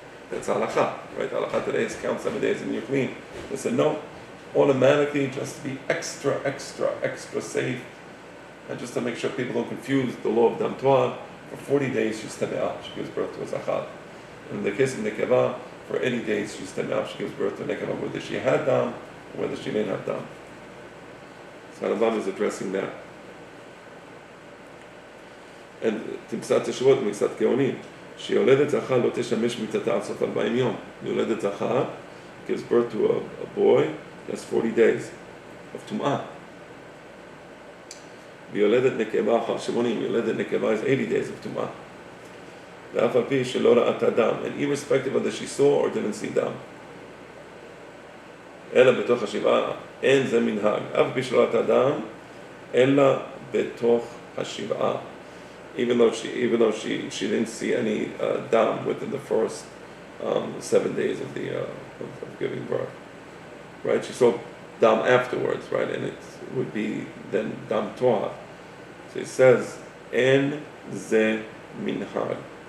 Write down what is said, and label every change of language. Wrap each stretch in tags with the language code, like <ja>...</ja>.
<en>That's halakha, right? Halakha today is count 7 days and you're clean. They said no, automatically, just to be extra safe, and just to make sure people don't confuse the law of dam to'ah, for 40 days she's teme'ah, she gives birth to a zachar. In the case of nekeva, for 80 days she's teme'ah, she gives birth to a nekeva, whether she had dam or whether she didn't have dam. So Rambam is addressing that.</en> <he>And תמצא תשובות במקצת גאונים, שיולדת זכר לא תשמש מיתתה עד סוף 40 יום. יולדת זכר</he> <en>gives birth to a boy, that's 40 days of tum'ah.</en> <he>ויולדת נקבה אחר 80, יולדת נקבה</he> <en>is 80 days of</en> <he>טומאה. ואף על פי שלא ראתה דם,</he> <en>and irrespective of that she saw or didn't see דם.</en> <he>אלא בתוך השבעה, אין זה מנהג. אף על פי שלא ראתה דם, אלא בתוך השבעה.</he> <en>Even though she didn't see any dam within the first 7 days of giving birth, right? She saw dam afterwards, right? And it would be then dam toha. So it says en ze minhag.</en>